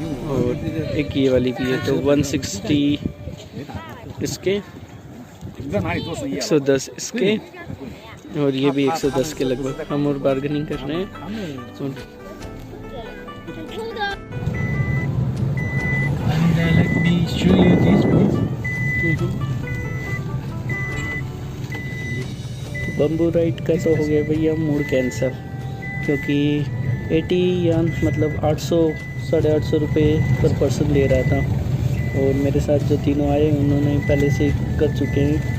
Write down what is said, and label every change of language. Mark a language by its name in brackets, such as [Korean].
[Hindi] और एक ये वाली भी है, तो 160 इसके, 110 इसके, और ये भी 110 के लगभग। हम और बार्गेनिंग कर रहे हैं। [English] Let me show you this please. [Hindi] Bamboo ride का तो हो गया भैया मूड कैंसिल, क्योंकि 80 या मतलब 800 850 रुपये पर पर्सन ले रहा था। और मेरे साथ जो तीनों आए उन्होंने पहले से कर चुके हैं।